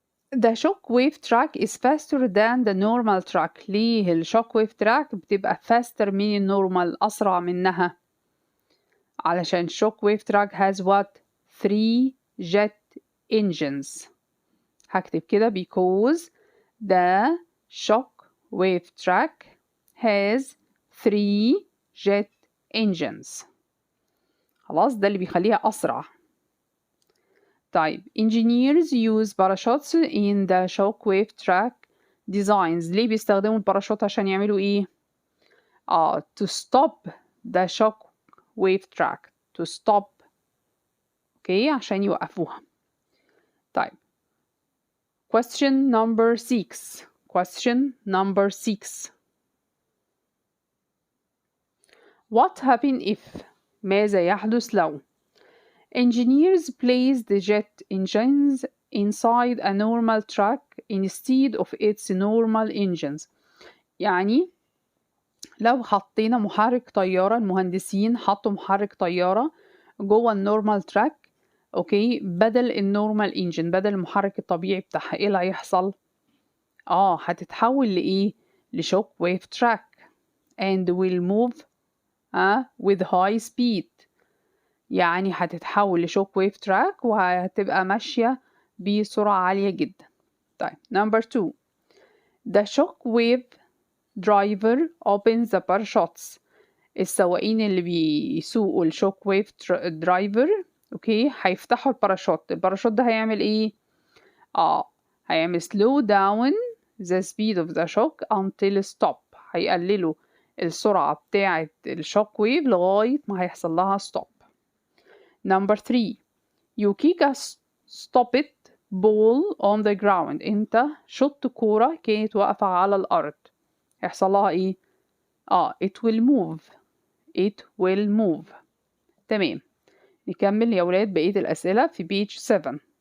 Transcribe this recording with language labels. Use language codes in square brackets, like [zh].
[en] The shock wave track is faster than the normal track. [ar] ليه الشوك ويف تراك بتبقى faster من النورمال أسرع منها؟ علشان [en] shock wave track has what? 3 jet engines. [ar] هكتب كده [en] because the shock wave track has 3 jet engines. [ar] خلاص ده اللي بيخليها أسرع. [en] طيب engineers use parachutes in the shockwave track designs. [ar] ليه بيستخدموا الباراشوت عشان يعملوا ايه؟ [en] to stop the shockwave track. to stop [ar] اوكي عشان يوقفوها. [en] طيب question number 6. question number 6. What happen if [ar] ماذا يحدث لو [en] engineers place the jet engines inside a normal track instead of its normal engines. [ar] يعني لو حطينا محرك طيارة المهندسين حطوا محرك طيارة جوه النورمال تراك اوكي بدل النورمال انجن بدل المحرك الطبيعي بتاعها ايه اللي هيحصل؟ هتتحول لايه؟ لشوك ويف تراك [en] and will move with high speed. [ar] يعني هتتحول لشوك ويف تراك وهتبقى ماشية بسرعة عالية جدا. [en] طيب number 2. The shock wave driver opens the parachutes. [ar] السواقين اللي بيسوقوا الشوك ويف درايفر اوكي هيفتحوا الباراشوت ده هيعمل ايه؟ هيعمل [en] slow down the speed of the shock until stop. [ar] هيقللوا السرعة بتاعة الشوك ويف لغاية ما هيحصل لها stop. [en] Number 3. You kick a stopped ball on the ground. [ar] انت شط كورة كانت واقفة على الأرض هيحصل لها ايه؟ [en] it will move. it will move. [ar] تمام نكمل يا ولاد بقية الأسئلة في page 7.